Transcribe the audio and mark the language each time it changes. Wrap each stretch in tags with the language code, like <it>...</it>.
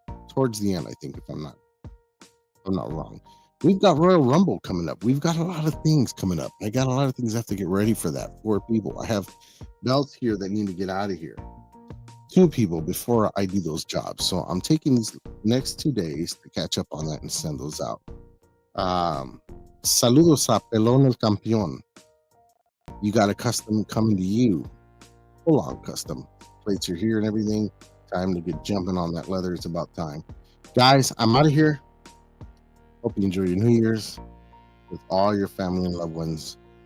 <en>Towards the end, I think, if I'm not wrong. We've got Royal Rumble coming up. We've got a lot of things coming up. I got a lot of things I have to get ready for that. 4 people. I have belts here that need to get out of here. 2 people before I do those jobs. So I'm taking these next 2 days to catch up on that and send those out.</en> <es>Saludos a Pelón el Campeón.</es> <en>You got a custom coming to you. Full on custom. Plates are here and everything. Time to get jumping on that leather. It's about time. Guys, I'm out of here. Hope you enjoy your New Year's with all your family and loved ones.</en>